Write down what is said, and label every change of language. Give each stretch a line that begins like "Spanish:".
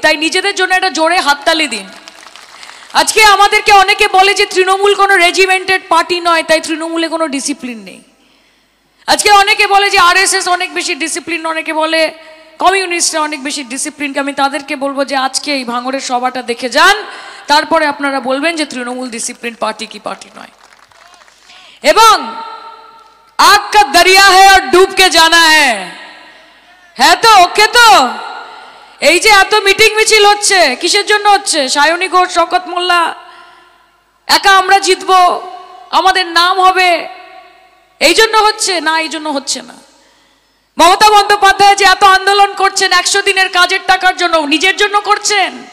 Bangla: তাই নিজেদের জন্য একটা জোরে হাততালি দিন। আজকে আমাদেরকে অনেকে বলে যে তৃণমূল কোনো রেজিমেন্টেড পার্টি নয়, তাই তৃণমূলে কোনো ডিসিপ্লিন নেই। আজকে অনেকে বলে যে RSS অনেক বেশি ডিসিপ্লিন, অনেকে বলে কমিউনিস্টরা অনেক বেশি ডিসিপ্লিন। আমি তাদেরকে বলবো যে আজকে এই ভাঙড়ের সভাটা দেখে যান, তারপরে আপনারা বলবেন যে তৃণমূল ডিসিপ্লিন পার্টি কি পার্টি নয়।
Hindi: এবং आग का दरिया है और डूब के जाना है तो ओके।
Bangla: তো এই যে এত মিটিং মিছিল হচ্ছে, কিসের জন্য হচ্ছে? সায়নী ঘোষ, শওকত মোল্লা একা আমরা জিতবো, আমাদের নাম হবে, এই জন্য হচ্ছে না? এই জন্য হচ্ছে না। মমতা বন্দ্যোপাধ্যায় যে এত আন্দোলন করছেন 100 দিনের কাজের টাকার জন্য, নিজের জন্য করছেন?